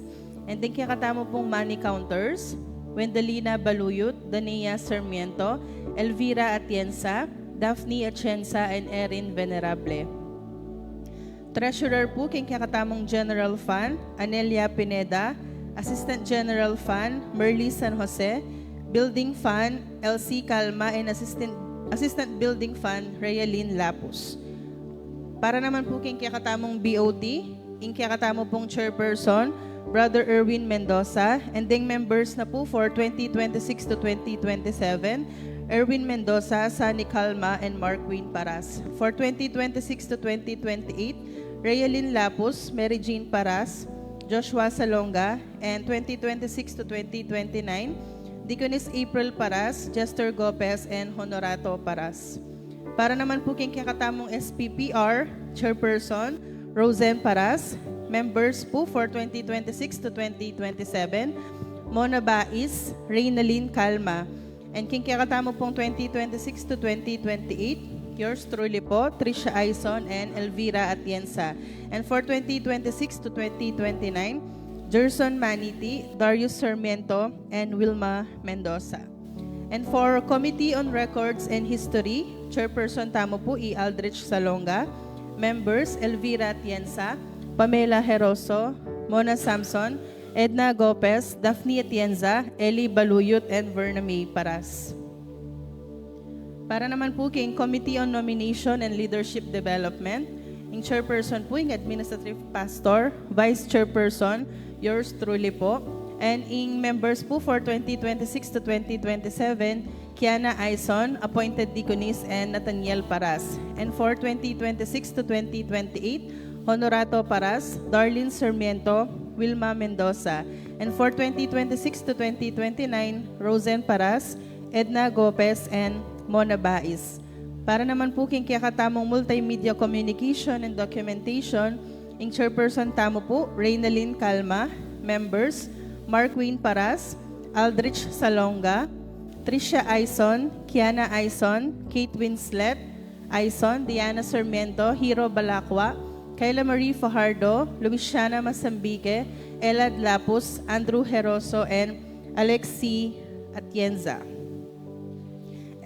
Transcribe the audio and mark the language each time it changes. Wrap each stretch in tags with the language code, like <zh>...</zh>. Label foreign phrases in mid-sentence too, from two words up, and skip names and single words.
<pam>And yung kakatamo pong Money Counters, Wendelina Baluyot, Dania Sarmiento, Elvira Atienza, Daphne Atienza, and Erin Venerable. Treasurer po king kakatamong General Fund, Anelia Pineda, Assistant General Fund, Merly San Jose, Building Fund, LC Calma, and Assistant Building Fund, Realin Lapus. Para naman po king kakatamong BOT, king kakatamo pong Chairperson, Brother Erwin Mendoza, and ding members na po</pam> <en>for 2026 to 2027,</en> <pam>Erwin Mendoza, Sunny Calma, and Mark Wayne Paras.</pam> <en>For 2026 to 2028, Realin Lapus, Mary Jean Paras, Joshua Salonga, and 2026 to 2029, Deaconess April Paras, Jester Gopez, and Honorato Paras.</en> <pam>Para naman po king kakatamong SPPR, Chairperson, Rosen Paras, members po</pam> <en>for 2026 to 2027,</en> <pam>Mona Bais, Reynalyn Calma, and king kakatamo pong 2026 to 2028,</pam> <en>yours truly</en> <pam>po, Tricia Aison and Elvira Atienza.</pam> <en>And for 2026 to 2029, Gerson Maniti, Darius Sarmiento, and Wilma Mendoza. And for Committee on Records and History, Chairperson tamo po Aldrich Salonga, members Elvira Atienza, Pamela Heroso, Mona Samson, Edna Gopez, Daphne Atienza, Eli Baluyot, and Verna May Paras.</en> <pam>Para naman po king Committee on Nomination and Leadership Development, yung Chairperson po yung Administrative Pastor, Vice Chairperson,</pam> <en>yours truly</en> <pam>po, and yung members po</pam> <en>for 2026 to 2027,</en> <pam>Kiana Aison, Appointed Deaconess, and Nathaniel Paras.</pam> <en>And for 2026 to 2028, Honorato Paras, Darlene Sarmiento, Wilma Mendoza. And for 2026 to 2029, Rosen Paras, Edna Gopez, and Mona Bais.</en> <pam>Para naman po king kakatamong Multimedia Communication and Documentation, yung Chairperson tamo po, Reynalyn Calma, members, Mark Wayne Paras, Aldrich Salonga, Tricia Aison, Kiana Aison, Kate Winslet Aison, Diana Sarmiento, Hero Balakwa, Kayla Marie Fajardo, Luisiana Masambique, Elad Lapus, Andrew Heroso, and Alexi Atienza.</pam>